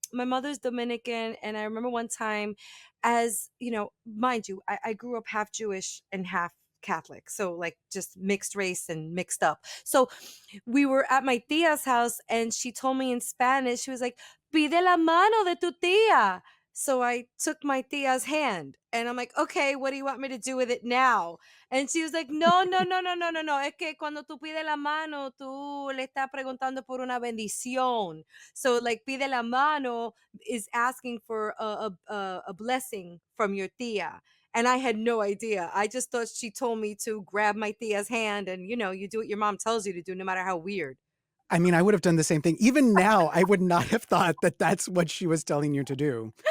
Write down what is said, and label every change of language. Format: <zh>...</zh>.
<en>My mother's Dominican, and I remember one time, as you know, mind you, I grew up half Jewish and half Catholic, so like just mixed race and mixed up. So we were at my tia's house and she told me in Spanish, she was like,</en> <es>pide la mano de tu tía.</es> <en>So I took my tia's hand and I'm like, okay, what do you want me to do with it now? And she was like, no, no, no, no, no, no, no.</en> <es>Es que cuando tú pides la mano, tú le estás preguntando por una bendición.</es> <en>So like</en> <es>pide la mano</es> <en>is asking for a blessing from your tia. And I had no idea. I just thought she told me to grab my tia's hand and, you do what your mom tells you to do, no matter how weird. I mean, I would have done the same thing. Even now, I would not have thought that that's what she was telling you to do.</en>